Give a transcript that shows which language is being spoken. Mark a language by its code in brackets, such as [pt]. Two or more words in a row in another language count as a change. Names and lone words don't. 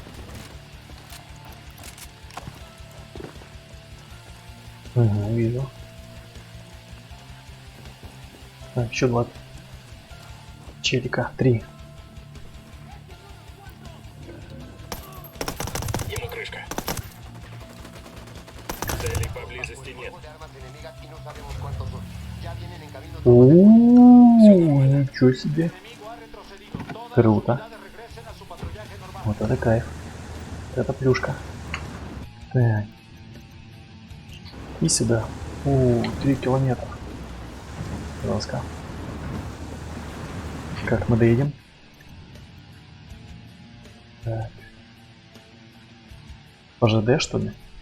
[ru] Ага, вижу. Так, еще два челика. 3. Ему крышка. Целей поблизости нет. [es] De armas enemigas y no sabemos cuántos son. Ya vienen en camino. [ru] О, ничего себе. [es] Enemigo ha retrocedido. Todas [ru] Круто. [es] las unidades regresen a su patrullaje normal. [ru] Вот это кайф. Вот это плюшка. Так. И сюда. 3 километра. Жестко. Как мы доедем? Так. По ЖД, что ли?